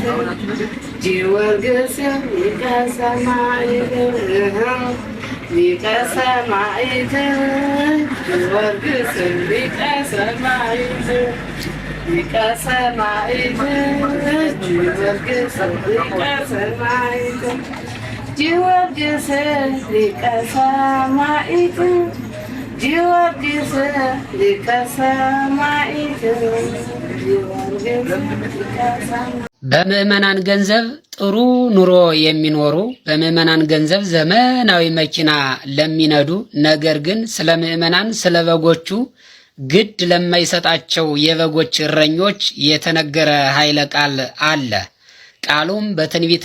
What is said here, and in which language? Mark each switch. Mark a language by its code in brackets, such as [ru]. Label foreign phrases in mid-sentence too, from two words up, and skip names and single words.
[am] ጊዮርጊስ ሊቀ ሰማዕት ሊቀ ሰማዕት ጊዮርጊስ ሊቀ ሰማዕት ሊቀ ሰማዕት ጊዮርጊስ ሊቀ ሰማዕት ጊዮርጊስ ሊቀ ሰማዕት ጊዮርጊስ ሊቀ ሰማዕት በምዕመናን ገንዘብ ጥሩ ኑሮ የሚኖሩ በምዕመናን ገንዘብ ዘመናዊ መኪና ለሚነዱ ነገር ግን ስለ ምዕመናን ስለ በጎቹ ግድ ለማይሰጣቸው የበጎች እረኞች የተነገረ ኃይለ ቃል አለ። ቃሉም በትንቢተ